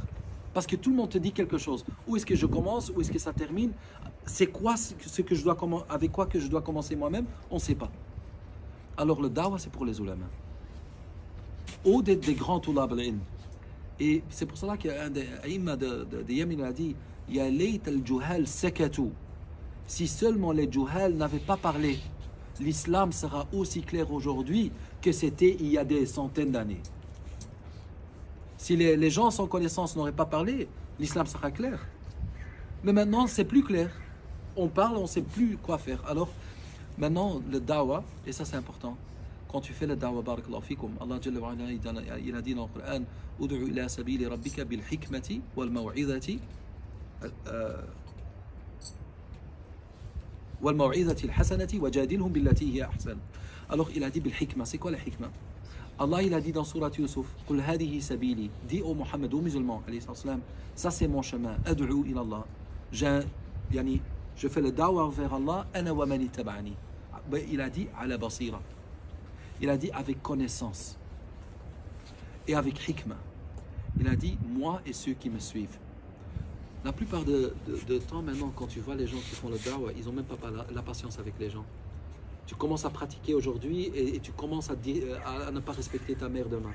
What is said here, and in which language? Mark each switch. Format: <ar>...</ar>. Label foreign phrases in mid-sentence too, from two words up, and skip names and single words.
<fr>Parce que tout le monde te dit quelque chose. Où est-ce que je commence? Où est-ce que ça termine? C'est quoi ce que je dois avec quoi que je dois commencer moi-même? On ne sait pas. Alors le dawa, c'est pour les ulama. Ou des grands</fr> <ar>طلاب العلم.</ar> <fr>Et c'est pour cela qu'un des aïma de Yémen a dit</fr> <ar>يا ليت الجهال سكتوا.</ar> <fr>Si seulement les juhal n'avaient pas parlé, l'islam sera aussi clair aujourd'hui que c'était il y a des centaines d'années. Si les gens sans connaissance n'auraient pas parlé, l'islam sera clair. Mais maintenant, c'est plus clair. On parle, on ne sait plus quoi faire. Alors, maintenant, le dawa, et ça c'est important, quand tu fais le dawa,</fr> <ar>بارك الله فيكم, الله جل وعلا,</ar> <fr>il a dit dans le Coran,</fr> <ar>ادع إلى سبيل ربك بالحكمة والموعظة الحسنة وجادلهم بالتي هي أحسن.</ar> <fr>Alors, il a dit</fr> <ar>بالحكمة.</ar> <fr>C'est quoi la hikma? Allah il a dit dans Surat Yusuf,</fr> <ar>قل هذه سبيلي,</ar> <fr>dis au Mohammed, aux musulmans, ça c'est mon chemin,</fr> <ar>أدعو إلى الله.</ar> <fr>Je fais le dawa vers Allah,</fr> <ar>أنا ومن اتبعني.</ar> <fr>Il a dit</fr> <ar>على بصيرة.</ar> <fr>Il a dit avec connaissance et avec hikma. Il a dit moi et ceux qui me suivent. La plupart de temps maintenant, quand tu vois les gens qui font le dawa, ils n'ont même pas la patience avec les gens. Tu commences à pratiquer aujourd'hui et tu commences à ne pas respecter ta mère demain.</fr>